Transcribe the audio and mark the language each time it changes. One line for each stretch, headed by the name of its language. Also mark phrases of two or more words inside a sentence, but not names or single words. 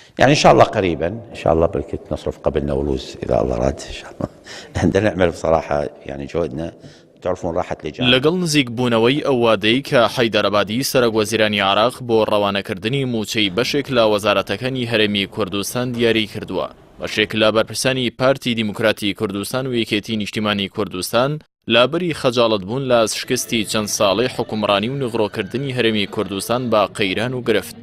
Arabic: يعني إن شاء الله قريبا إن شاء الله بركة نصرف قبل نوروز إذا الله راد إن شاء الله. عندنا نعمل بصراحة يعني جهدنا تعرفون راحت لجان
Central Kurdish: لەگەڵ نزیک بوونەوەی ئەو وادەی کە حەیدەرەبادی سەرۆک وەزیرانی عێراق بۆ ڕەوانەکردنی موچەی بەشێک لە وەزارەتەکانی هەرێمی کوردستان دیاری کردووە. بەشێک لە بەرپرسانی پارتی دیموکراتی کوردستان و یەکێتی نیشتیمانی کوردستان لابەری خەجاڵت بوون لە شکستی چەند ساڵەی حکومڕانی و نغڕۆکردنی هەرێمی کوردستان با قەیران و گرفت.